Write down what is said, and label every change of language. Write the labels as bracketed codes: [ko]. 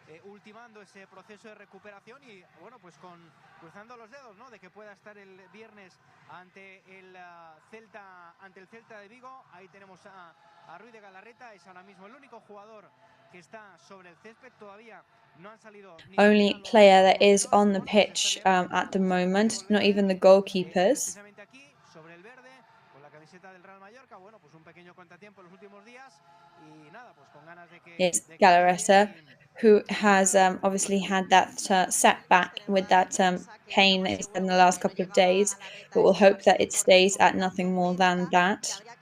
[es] Ultimando ese proceso de recuperación y bueno, pues cruzando los dedos, ¿no? De que pueda estar el viernes ante el Celta de Vigo. Ahí tenemos a Ruiz de Galarreta, es ahora mismo el único jugador que está sobre el césped, todavía no han salido. [en] Only player that is on the pitch at the moment, not even the goalkeepers. [es] Aquí sobre el verde con la camiseta del Real Mallorca, bueno, pues un pequeño contratiempo en los últimos días y nada, pues con ganas de que [en] It's Galarreta, who has obviously had that setback with that pain that he's had in the last couple of days, but we'll hope that it stays at nothing more than that.